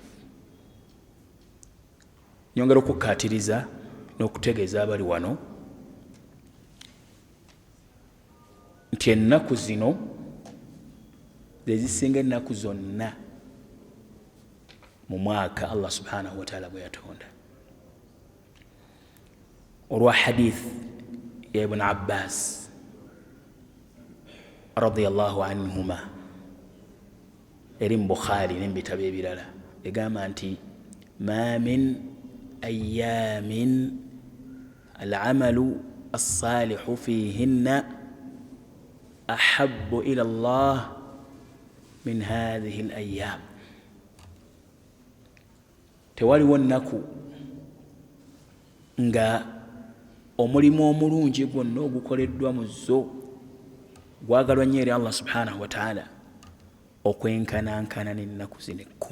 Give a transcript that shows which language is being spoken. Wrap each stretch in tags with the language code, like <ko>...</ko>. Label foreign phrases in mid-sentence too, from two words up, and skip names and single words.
<lg>nyongera okukkaatiriza n'okutegeeza abali wano nti ennaku zino zezisinga ennaku zonna mu mwaka</lg> <ar>الله سبحانه وتعالى</ar> <lg>bwe yatonda. olwa hadith ya Ibn Abbas</lg> <ar>رضي الله عنهما</ar> <lg>eri mu Bukhari n'ebitabo ebirala egamba nti</lg> <ar>ما من أيام العمل الصالح فيهن أحب إلى الله من هذه الأيام.</ar> <lg>tewaliwo nnaku nga omulimu omulungi gwonna ogukoleddwa mu zo gwagalwa nnyo eri</lg> <ar>الله سبحانه وتعالى</ar> <lg>okwenkanankana n'ennaku zino 10.</lg>